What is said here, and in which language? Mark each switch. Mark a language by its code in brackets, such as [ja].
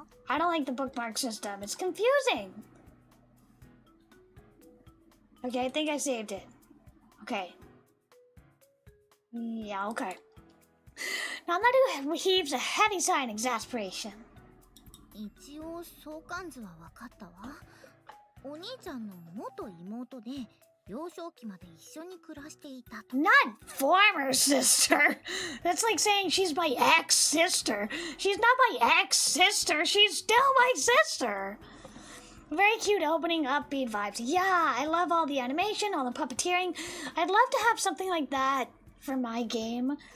[en] I don't like the bookmark system. It's confusing. Okay, I think I saved it. Okay. Yeah, okay. Nanaru heaves a heavy sigh in exasperation. [ja] 一応相関図は分かったわ。お兄ちゃんの元妹で幼少期まで一緒に暮らしていたと。 [en] Not former sister. That's like saying she's my ex-sister. She's not my ex-sister. She's still my sister. Very cute opening, upbeat vibes. Yeah, I love all the animation, all the puppeteering. I'd love to have something like that for my game.